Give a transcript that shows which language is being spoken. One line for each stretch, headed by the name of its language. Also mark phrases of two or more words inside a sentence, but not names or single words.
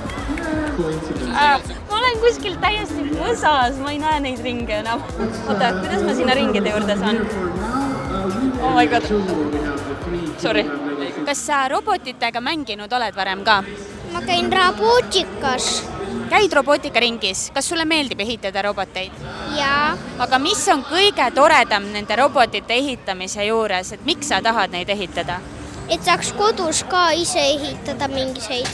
Estonian: Ma olen kuskil täiesti võsas, ma ei näe neid ringe enam. Oota, kuidas ma sinna ringide juurde saan?
English: Oh my god. Sorry.
Estonian: Kas sa robotitega mänginud oled varem ka? Ma käin robootikas. Käid robootikaringis? Kas sulle meeldib ehitada roboteid? Jaa. Aga mis on kõige toredam nende robotite ehitamise juures? Et miks sa tahad neid ehitada? Et saaks kodus ka ise ehitada mingiseid.